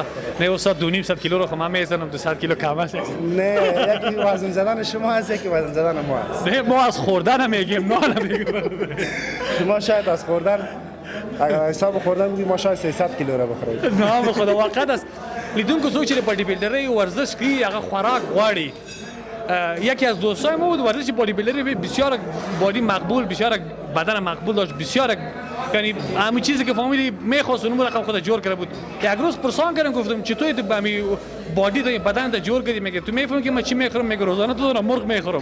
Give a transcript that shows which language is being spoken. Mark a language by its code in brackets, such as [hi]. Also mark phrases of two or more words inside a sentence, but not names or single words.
[fa] نه استاد 200 کیلو رو خب میزنم 200 کیلو کم است. نه، یکی وزن زدن شما هست، یکی وزن زدن ما هست. نه ما از خوردن میگیم، ما نمیگیم. شما شاید از خوردن اگر حساب خوردن بگیم ما شاید 300 کیلو را بخوریم. نام خدا واقعا است. [ps] لیدونکو څوک چې [en] body builder [ps] ورزش کوي هغه خوراک غواړي. [fa] یکی از دوستای ما بود ورزش [en] body builder [fa] بسیار بادی مقبول، بسیار بدن مقبول داشت، بسیار یعنی همین چیزی که فامیلی میخواست اون رقم خود جور کرده بود. یک روز پرسان کردم گفتم چطوری تو همین بادی تو بدن تو جور کردی؟ میگه تو میفهمی که من چی میخورم؟ میگه روزانه تو دارم مرغ میخورم.